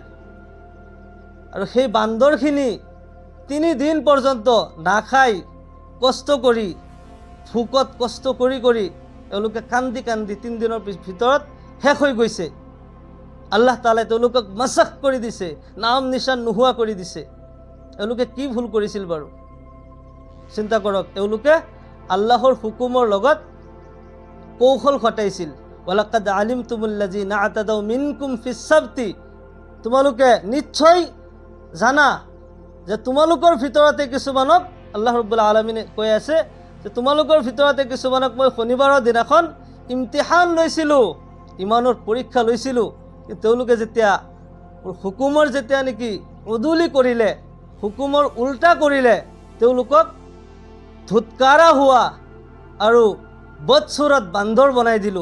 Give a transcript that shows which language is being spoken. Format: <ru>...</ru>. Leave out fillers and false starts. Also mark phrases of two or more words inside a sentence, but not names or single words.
<as>আৰু সেই বান্দৰখিনি 3 দিন পৰ্যন্ত নাখাই কষ্ট কৰি, ভোকত কষ্ট কৰি কৰি এওঁলোকে কান্দি কান্দি 3 দিনৰ ভিতৰত শেষ হৈ গৈছে। আল্লাহ তাআলাই তেওঁলোকক মাছাখ কৰি দিছে, নাম নিশান নোহোৱা কৰি দিছে। এওঁলোকে কি ভুল কৰিছিল বাৰু চিন্তা কৰক। এওঁলোকে আল্লাহৰ হুকুমৰ লগত কৌশল খটাইছিল।</as> <ar>وَلَقَدْ عَلِمْتُمُ الَّذِينَ اعْتَدَوْا مِنْكُمْ فِي السَّبْتِ,</ar> <as>তোমালোকে নিশ্চয় জানা যে তোমালোকৰ ভিতৰতে কিছুমানক, আল্লাহ ৰাব্বুল আলামিনে কৈ আছে যে তোমালোকৰ ভিতৰতে কিছুমানক মই শনিবাৰৰ দিনাখন ইমতিহান লৈছিলোঁ, ইমানৰ পৰীক্ষা লৈছিলোঁ। তেওঁলোকে যেতিয়া হুকুমৰ যেতিয়া নেকি উদুলি কৰিলে, হুকুমৰ উল্টা কৰিলে, তেওঁলোকক ধুৎকাৰা হোৱা আৰু বদসুৰত বান্দৰ বনাই দিলোঁ।</as>